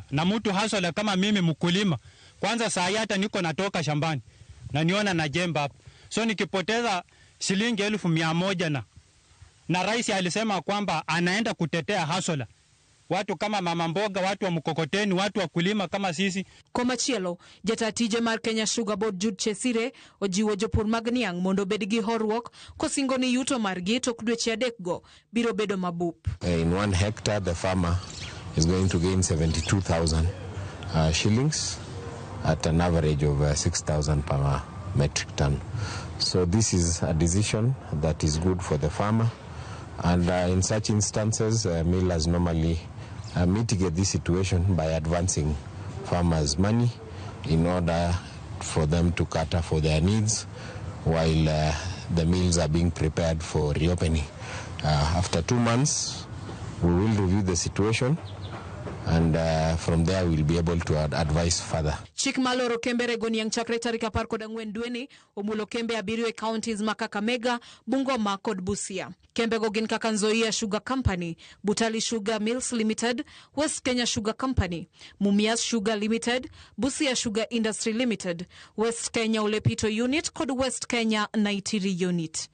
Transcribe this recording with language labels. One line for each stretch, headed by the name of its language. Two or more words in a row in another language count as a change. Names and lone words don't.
Swahili: Na mtu hasa kama mimi mkulima, kwanza sahi hata niko natoka shambani na niona na jemba hapa, so nikipoteza shilingi 1100 na rais alisema kwamba anaenda kutetea hasola watu kama mama mboga, watu wa mkokoteni, watu wa kulima kama sisi.
Luo (Kenya and Tanzania): Komachielo, jatatije mar Kenya Sugar Board Jude Chesire ojiwo jopur mag niang' mondo bed gi horuok kosingo ni yuto margi tok dweche 3 go biro bedo mabup.
English: In 1 hectare the farmer is going to gain 72,000 shillings at an average of 6,000 per metric ton. So this is a decision that is good for the farmer, and in such instances millers normally mitigate this situation by advancing farmers money in order for them to cater for their needs while the mills are being prepared for reopening. After 2 months we will review the situation and from there we'll be able to advise further.
Luo (Kenya and Tanzania): Chik maloro kembe regoniang chakre tarik 14 dweni omulo kembe abiriyo e counties ma Kakamega, Bungoma kod Busia. Kembe go gin kaka Nzoia Sugar Company, Butali Sugar Mills Limited, West Kenya Sugar Company, Mumias Sugar Limited, Busia Sugar Industry Limited, West Kenya Olepito Unit kod West Kenya Naitiri Unit.